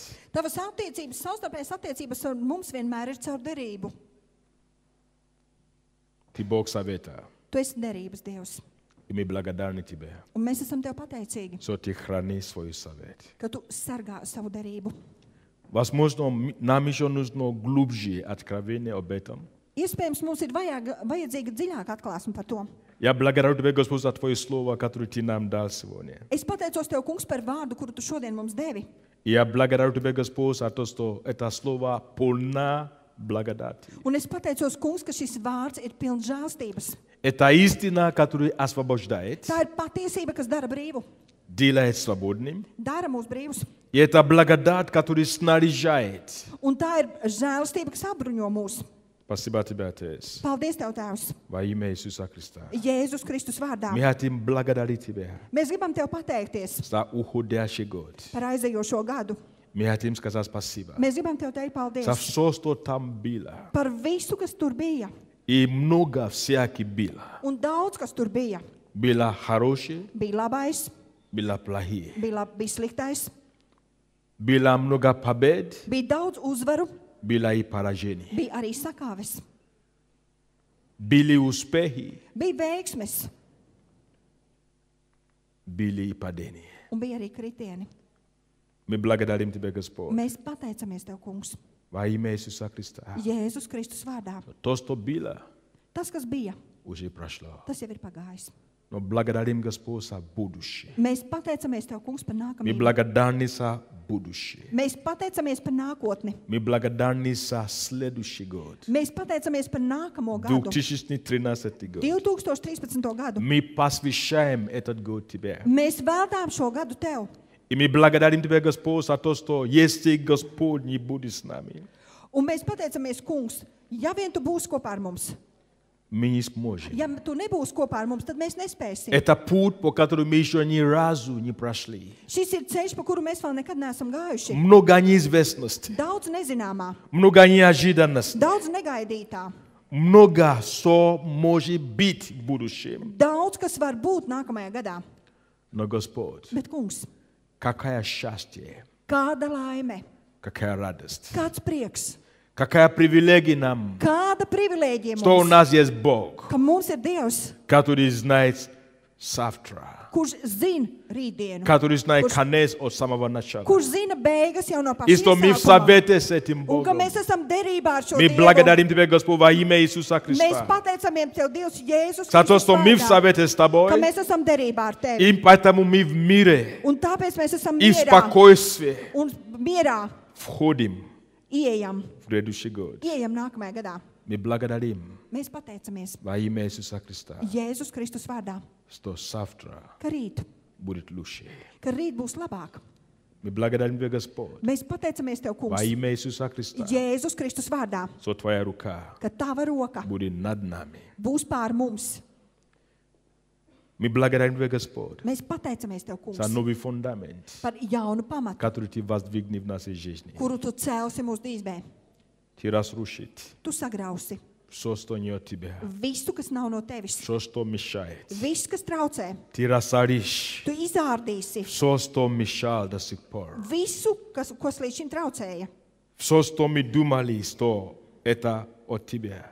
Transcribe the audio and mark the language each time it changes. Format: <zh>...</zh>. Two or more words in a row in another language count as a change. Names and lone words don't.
<lv>Tavas attiecības, savstarpējas attiecības ar mums vienmēr ir caur derību.</lv> <ru>Ты Бог совета.</ru> <lv>Tu esi derības Dievs.</lv> <ru>И мы благодарны Тебе,</ru> <lv>Un mēs esam Tev pateicīgi,</lv> <ru>что Ты хранишь свой совет.</ru> <lv>ka Tu sargā savu derību.</lv> <ru>Возможно, нам еще нужно глубже откровение об этом.</ru> <lv>Iespējams, mums ir vajadzīga dziļāka atklāsme par to.</lv> <ru>Я благодарю Тебя, Господь, за Твое слово, которое Ты нам дал сегодня.</ru> <lv>Es pateicos Tev, Kungs, par vārdu, kuru Tu šodien mums devi.</lv> <ru>И я благодарю Тебя, Господь, за то, что это слово полна благодати.</ru> <lv>Un es pateicos, Kungs, ka šis vārds ir pilns žēlstības.</lv> <ru>Это истина, которая освобождает,</ru> <lv>Tā ir patiesība, kas dara brīvu.</lv> <ru>делает свободным.</ru> <lv>Dara mūs brīvus.</lv> <ru>И это благодать, которая снаряжает.</ru> <lv>Un tā ir žēlstība, kas apbruņo mūs.</lv> <ru>Спасибо Тебе, Отец,</ru> <lv>Paldies Tev, Tēvs.</lv> <ru>во имя Иисуса Христа.</ru> <lv>Jēzus Kristus vārdā.</lv> <ru>Мы хотим благодарить Тебя</ru> <lv>Mēs gribam Tev pateikties</lv> <ru>за уходящий год.</ru> <lv>par aizējošo gadu.</lv> <ru>Мы хотим сказать спасибо</ru> <lv>Mēs gribam Tev teikt paldies</lv> <ru>за все, что там было.</ru> <lv>par visu, kas tur bija.</lv> <ru>И много всяких было.</ru> <lv>Un daudz, kas tur bija.</lv> <ru>Было хорошее,</ru> <lv>Bija labais,</lv> <ru>было плохое.</ru> <lv>bija sliktais,</lv> <ru>Было много побед,</ru> <lv>bija daudz uzvaru,</lv> <ru>было и поражений.</ru> <lv>bija arī sakāves,</lv> <ru>Были успехи,</ru> <lv>bija veiksmes</lv> <ru>были и падения.</ru> <lv>un bija arī kritieni.</lv> <ru>Мы благодарим Тебя, Господь,</ru> <lv>Mēs pateicamies Tev, Kungs,</lv> <ru>во имя Иисуса Христа.</ru> <lv>Jēzus Kristus vārdā.</lv> <ru>То, что было,</ru> <lv>Tas, kas bija,</lv> <ru>уже прошло.</ru> <lv>tas jau ir pagājis.</lv> <ru>Но благодарим Господь за будущее.</ru> <lv>Mēs pateicamies Tev, Kungs, par</lv> <ru>Мы</ru> <lv>nākamību.</lv> <ru>благодарны за будущее.</ru> <lv>Mēs pateicamies par nākotni.</lv> <ru>Мы благодарны за следующий год.</ru> <lv>Mēs pateicamies par nākamo gadu,</lv> <ru>2013 год.</ru> <lv>2013. gadu.</lv> <ru>Мы посвящаем этот год Тебе.</ru> <lv>Mēs veltām šo gadu Tev.</lv> <ru>И мы благодарим Тебя, Господь, за то, что если Господь не будет с нами,</ru> <lv>Un mēs pateicamies, Kungs, ja vien Tu būsi kopā ar mums.</lv> <ru>мы не сможем.</ru> <lv>Ja Tu nebūsi kopā ar mums, tad mēs nespēsim.</lv> <ru>Это путь, по которому мы еще ни разу не прошли.</ru> <lv>Šis ir ceļš, pa kuru mēs vēl nekad neesam gājuši.</lv> <ru>Много неизвестностей,</ru> <lv>Daudz nezināmā,</lv> <ru>много неожиданностей,</ru> <lv>daudz negaidītā,</lv> <ru>много что может быть в будущем.</ru> <lv>daudz, kas var būt nākamajā gadā.</lv> <ru>Но, Господь,</ru> <lv>Bet, Kungs,</lv> <ru>какое счастье,</ru> <lv>kāda laime,</lv> <ru>какая радость,</ru> <lv>kāds prieks,</lv> <ru>какая привилегия нам,</ru> <lv>kāda privilēģija</lv> <ru>что у</ru> <lv>mums,</lv> <ru>нас есть Бог,</ru> <lv>ka mums ir Dievs,</lv> <ru>который знает завтра,</ru> <lv>kurš zina rītdienu,</lv> <ru>который знает</ru> <lv>Kurš-</lv> <ru>конец от самого начала.</ru> <lv>kurš zina beigas jau no</lv> <ru>И</ru> <lv>paša</lv> <ru>что мы в</ru> <lv>iesākuma.</lv> <ru>совете с этим</ru> <lv>Un ka</lv> <ru>Богом.</ru> <lv>mēs esam derībā ar šo</lv> <ru>Мы</ru> <lv>Dievu.</lv> <ru>благодарим Тебя, Господь, во имя Иисуса</ru> <lv>Mēs</lv> <ru>Христа.</ru> <lv>pateicamies Tev, Dievs, Jēzus</lv> <ru>За то,</ru> <lv>Kristus</lv> <ru>что мы в</ru> <lv>vārdā,</lv> <ru>совете с Тобой,</ru> <lv>ka mēs esam derībā ar Tevi.</lv> <ru>и поэтому мы в мире</ru> <lv>Un tāpēc mēs esam</lv> <ru>и в</ru> <lv>mierā</lv> <ru>спокойствии</ru> <lv>un mierā</lv> <ru>входим</ru> <lv>ieejam</lv> <ru>в следующий год.</ru> <lv>nākamajā gadā.</lv> <ru>Мы благодарим</ru> <lv>Mēs pateicamies</lv> <ru>во имя Иисуса Христа,</ru> <lv>Jēzus Kristus vārdā,</lv> <ru>что завтра</ru> <lv>ka rīt,</lv> <ru>будет лучше.</ru> <lv>ka rīt būs labāk.</lv> <ru>Мы благодарим Тебя, Господь,</ru> <lv>Mēs pateicamies Tev,</lv> <ru>во</ru> <lv>Kungs,</lv> <ru>имя Иисуса Христа,</ru> <lv>Jēzus Kristus vārdā,</lv> <ru>что Твоя рука</ru> <lv>ka Tava roka</lv> <ru>будет над нами.</ru> <lv>būs pār mums.</lv> <ru>Мы благодарим Тебя, Господь,</ru> <lv>Mēs pateicamies Tev,</lv> <ru>за</ru> <lv>Kungs,</lv> <ru>новый фундамент,</ru> <lv>par jaunu pamatu,</lv> <ru>который Ты воздвигни в нашей жизни.</ru> <lv>kuru Tu celsi mūsu dzīvē.</lv> <ru>Ты разрушит</ru> <lv>Tu sagrausi</lv> <ru>все, что не от Тебя,</ru> <lv>visu, kas nav no Tevis,</lv> <ru>все, что мешает.</ru> <lv>viss, kas traucē.</lv> <ru>Ты разоришь</ru> <lv>Tu izārdīsi</lv> <ru>все, что мешало до сих пор.</ru> <lv>visu, kas līdz šim traucēja.</lv> <ru>Все, что мы думали, что это от Тебя.</ru>